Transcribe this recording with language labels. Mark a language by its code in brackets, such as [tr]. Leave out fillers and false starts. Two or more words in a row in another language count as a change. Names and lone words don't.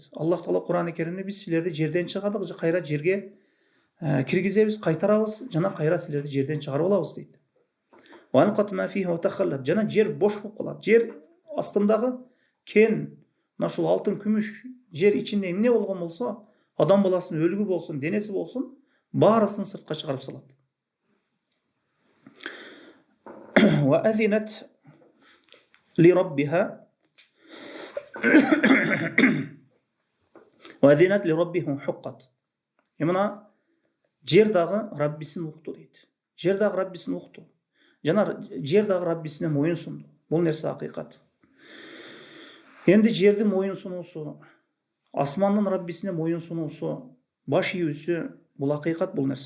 [ky] Аллах Таала Кур'ан-ы Керимде биз силерди жерден чыгардык, кайра жерге киргизебиз, кайтарабыз, жана кайра силерди жерден чыгарып алабыз дейт. Жана жер бош болуп калат. Жер астындагы кен, ушул алтын, күмүш, жер ичинде эмне болгон болсо, адам баласынын өлүгү болсун, денеси болсун, баарысын сыртка чыгарып салат. [ar] وأذنت لربها وأذنت لربها حقت. [ky] Мына жер дагы Раббисин укту дейт. Жер дагы Раббисин укту. Жана жер дагы Раббисине моюн сунду. Бул нерсе акыйкат. Энди жердин моюн сунуусу, асмандын Раббисине моюн сунуусу, баш ийүүсү бул акыйкат, бул нерсе.